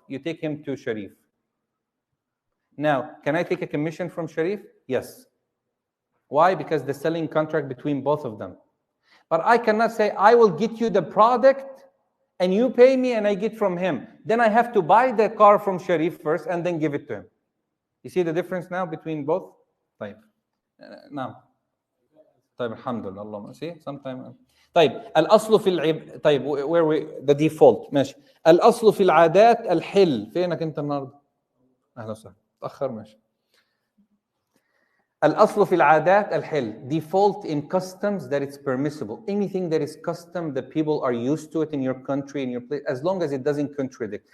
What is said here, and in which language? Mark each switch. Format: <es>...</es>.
<en>You take him to Sharif. Now, can I take a commission from Sharif? Yes. Why? Because the selling contract between both of them. But I cannot say, I will get you the product and you pay me and I get from him. Then I have to buy the car from Sharif first and then give it to him. You see the difference now between both? طيب. Now. طيب الحمد لله اللهم see sometime. طيب الأصل في طيب where we the default ماشي.</en> <ar>الأصل في العادات الحل. فينك أنت النهارده؟ أهلا وسهلا. تأخر ماشي. الأصل في العادات الحل.</ar> <en>Default in customs that it's permissible. Anything that is custom that people are used to it in your country, in your place, as long as it doesn't contradict.</en>